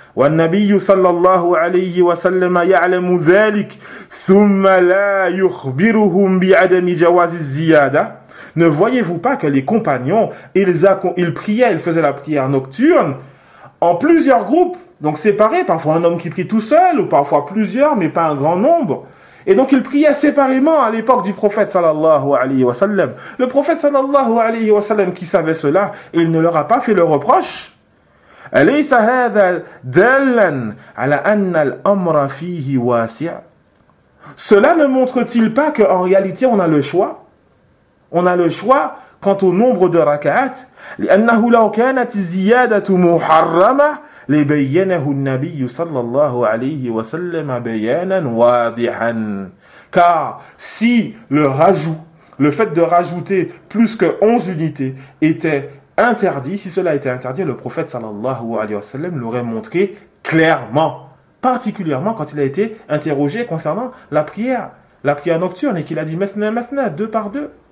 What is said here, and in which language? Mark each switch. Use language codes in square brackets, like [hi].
[ar] والنبي صلى الله عليه وسلم يعلم ذلك ثم لا يخبرهم بعدم جواز الزيادة. [fr] Ne voyez-vous pas que les compagnons, ils priaient, ils faisaient la prière nocturne en plusieurs groupes, donc séparés, parfois un homme qui prie tout seul ou parfois plusieurs, mais pas un grand nombre. Et donc ils priaient séparément à l'époque du prophète sallallahu alayhi wa sallam. Le prophète sallallahu alayhi wa sallam qui savait cela, il ne leur a pas fait le reproche. [ar] أليس هذا دالا على أن الأمر فيه واسع؟ [fr] Cela ne montre-t-il pas qu'en réalité on a le choix? On a le choix quant au nombre de rak'at. [ar] لأنه لو كانت الزيادة محرمة لبينه النبي صلى الله عليه وسلم بيانا واضحا. [fr] Car si le fait de rajouter plus que 11 unités était interdit, si cela était interdit, le prophète sallallahu alayhi wa sallam l'aurait montré clairement. particulièrement quand il a été interrogé concernant la prière nocturne, et qu'il a dit maintenant, maintenant, deux par deux.